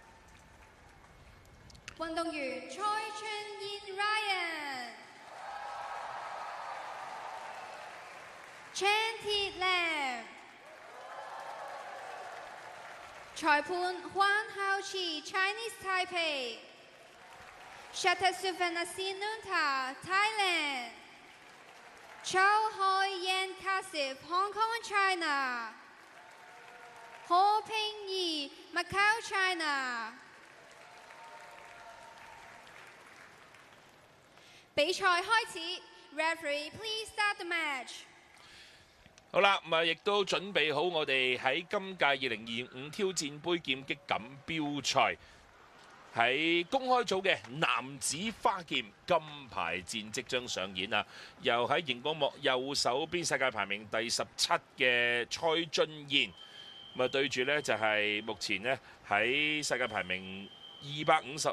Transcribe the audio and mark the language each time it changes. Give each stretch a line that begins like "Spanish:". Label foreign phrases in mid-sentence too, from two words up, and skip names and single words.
Cantonese: 運動員蔡俊彥 Ryan、Chan Thi Lam、裁判黃浩慈 Chinese Taipei、Shatasuvana Sinunta Thailand、Chow Hoi Yan Kasif Hong Kong China、何平儀 Macau China。比賽開始
English: ，Referee please start the match。
Cantonese: 好啦，咁啊，亦都準備好我哋喺今屆2025挑戰杯劍擊錦標賽喺公開組嘅男子花劍金牌戰即將上演啊！又喺熒光幕右手邊世界排名第17嘅蔡俊彥，咁啊對住呢就係目前呢喺世界排名255。